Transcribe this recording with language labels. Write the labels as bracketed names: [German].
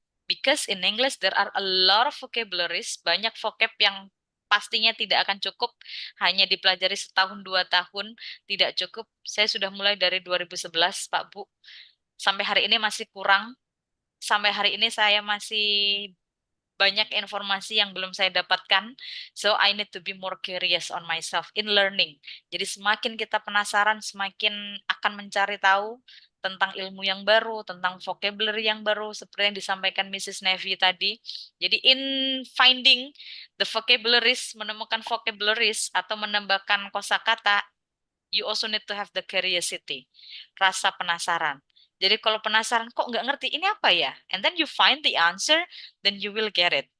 [English] Because in English there are a lot of vocabularies, [Indonesian] banyak vocab yang pastinya tidak akan cukup hanya dipelajari setahun 2 tahun, tidak cukup. Saya sudah mulai dari 2011 Pak Bu, sampai hari ini masih kurang. Sampai hari ini saya masih banyak informasi yang belum saya dapatkan. [English] So I need to be more curious on myself in learning. [Indonesian] Jadi semakin kita penasaran, semakin akan mencari tahu tentang ilmu yang baru, tentang vocabulary yang baru, seperti yang disampaikan Mrs. Nevi tadi. [English] Jadi in finding the vocabularies, [Indonesian] menemukan vocabularies atau menambahkan kosakata, [English] you also need to have the curiosity, [Indonesian] rasa penasaran. Jadi kalau penasaran, kok nggak ngerti, ini apa ya? [English] And then you find the answer, then you will get it.